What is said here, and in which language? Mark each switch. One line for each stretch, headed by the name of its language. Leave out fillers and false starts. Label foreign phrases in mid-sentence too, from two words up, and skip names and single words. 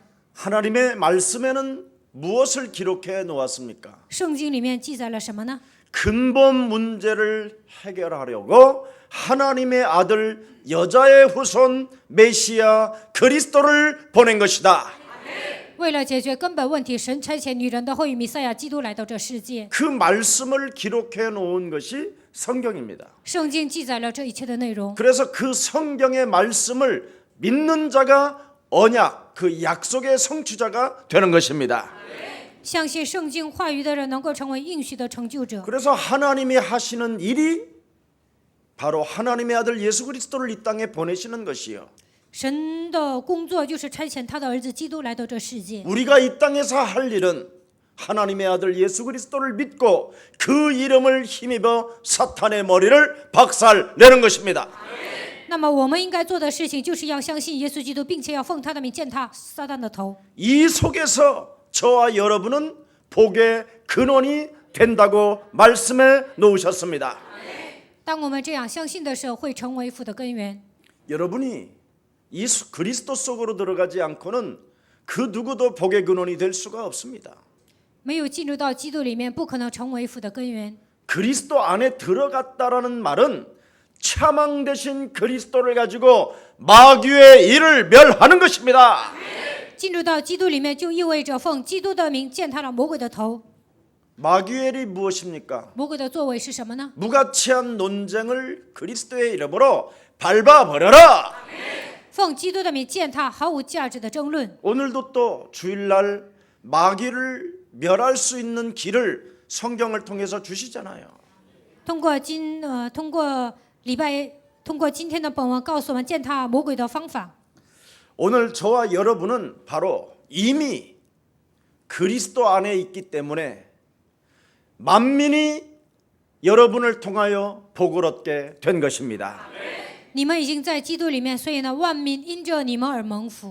Korean: 하나님의 말씀에는 무엇을 기록해 놓았습니까?
Chinese: 圣经里面记载了什么呢？
Korean: 근본 문제를 해결하려고 하나님의 아들 여자의 후손 메시아 그리스도를 보낸 것이다.
Chinese: 为了解决根本问题，神差遣女人的后裔弥赛亚基督来到这世界。
Korean: 그 말씀을 기록해 놓은 것이 성경입니다.
Chinese: 圣经记载了这一切的内容，
Korean: 그래서 그 성경의 말씀을 믿는 자가 언약, 그 약속의 성취자가 되는 것입니다.
Chinese: 相信圣经话语的人能够成为应许的成就者。
Korean: 그래서 하나님이 하시는 일이 바로 하나님의 아들 예수 그리스도를 이 땅에 보내시는 것이요.
Chinese: 神的工作就是差遣他的儿子基督来到这世界。
Korean: 우리가 이 땅에서 할 일은 하나님의 아들 예수 그리스도를 믿고 그 이름을 힘입어 사탄의 머리를 박살내는 것입니다.
Chinese: 那么我们应该做的事情，就是要相信耶稣基督，并且要奉他的名践踏撒旦的头。
Korean: 이 속에서 저와 여러분은 복의 근원이 된다고 말씀해 놓으셨습니다.
Chinese: 当我们这样相信的时候，会成为福的根源。
Korean: 여러분이 이 그리스도 속으로 들어가지 않고는 그 누구도 복의 근원이 될 수가 없습니다.
Chinese: 没有进入到基督里面，不可能成为福的根源。
Korean: 그리스도 안에 들어갔다라는 말은 차망 대신 그리스도를 가지고 마귀의 일을 멸하는 것입니다.
Chinese: 进入到基督里面，就意味着奉基督的名践踏了魔鬼的头。
Korean: 마귀엘이 무엇입니까?
Chinese: 魔鬼的作为是什么呢？
Korean: 무가치한 논쟁을 그리스도의 이름으로 밟아버려라.
Chinese: 奉基督的名践踏毫无价值的争论。
Korean: 오늘도 또 주일날 마귀를 멸할 수 있는 길을 성경을 통해서 주시잖아요.
Chinese: 通过今天的本文告诉我们践踏魔鬼的方法。
Korean: 오늘 저와 여러분은 바로 이미 그리스도 안에 있기 때문에 만민이 여러분을 통하여 복을 얻게 된 것입니다.
Chinese: 你们已经在基督里面，所以呢，万民因着你们而蒙福。